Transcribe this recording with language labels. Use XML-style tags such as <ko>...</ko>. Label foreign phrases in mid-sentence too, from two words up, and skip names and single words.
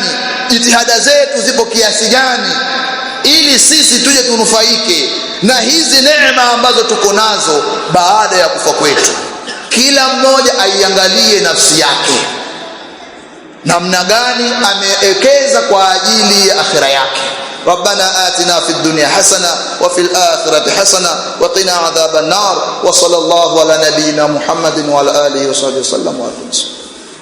<sw>Jitihada zetu zipo kiasi gani ili sisi tuje tunufaike na hizi neema ambazo tuko nazo baada ya kufa kwetu? Kila mmoja aiangalie nafsi yake, namna gani amewekeza kwa ajili ya akhira yake.</sw> <ar>ربنا آتنا في الدنيا حسنة وفي الآخرة حسنة وقنا عذاب النار. وصلى الله على نبينا محمد وعلى آله وصحبه وسلم.</ar>